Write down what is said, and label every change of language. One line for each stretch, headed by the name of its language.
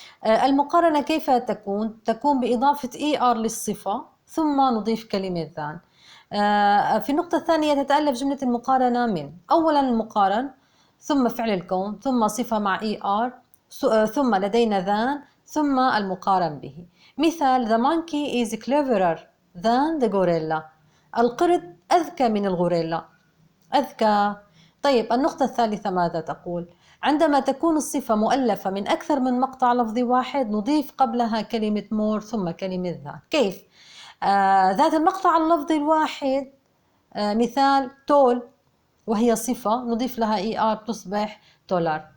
Arabic: المقارنة كيف تكون بإضافة ER للصفة ثم نضيف كلمة ذان. في النقطة الثانية تتألف جملة المقارنة من أولا المقارن، ثم فعل الكون، ثم صفة مع ER، ثم لدينا ذان، ثم المقارن به.
English: مثال: The monkey is cleverer than the gorilla.
Arabic: القرد أذكى من الغوريلا. أذكى. طيب النقطة الثالثة ماذا تقول؟ عندما تكون الصفة مؤلفة من أكثر من مقطع لفظي واحد نضيف قبلها كلمة more ثم كلمة ذات. كيف؟ ذات المقطع اللفظي الواحد. مثال tall وهي صفة نضيف لها ER تصبح taller.